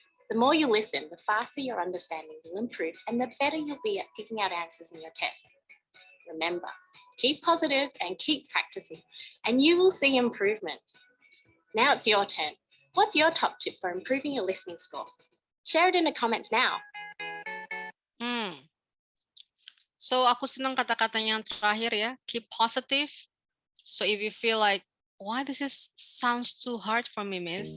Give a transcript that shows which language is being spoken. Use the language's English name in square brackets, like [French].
[English] The more you listen, the faster your understanding will improve and the better you'll be at picking out answers in your test. Remember, keep positive and keep practicing, and you will see improvement. Now it's your turn. What's your top tip for improving your listening score? Share it in the comments now. [Indonesian] So aku senang kata-katanya yang terakhir ya, [English] keep positive. So if you feel like, why sounds too hard for me, miss?